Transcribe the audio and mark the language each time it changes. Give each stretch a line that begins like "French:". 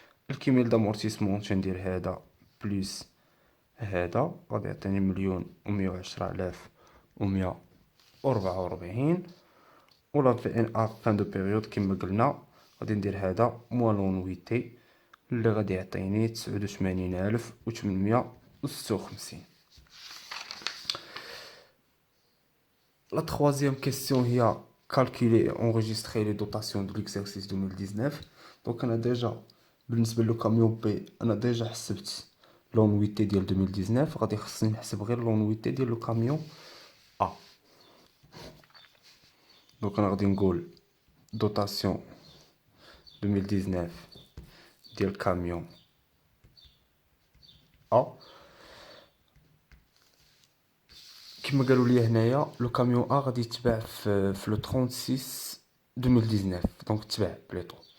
Arabic: الكيميل دامورتيسمون تندير هذا بليس هذا غادي يعطيني 1,110,144. ولا في ان ا فان دو بيريود كما قلنا غادي ندير هذا موان لونويتي اللي غادي يعطيني 89,856.
French: La troisième question
Arabic: هي
French: calculer et enregistrer les dotations de l'exercice 2019.
Arabic: Donc انا ديجا بالنسبه لو كاميون بي انا ديجا حسبت لونويتي ديال 2019 غادي خصني نحسب غير لونويتي ديال لو كاميون ا. دونك انا غادي نقول دوتاسيون 2019 ديال كاميون ا كما قالوا لي هنايا لو كاميون ا غادي يتباع في لو 36 2019 دونك تباع بليطو.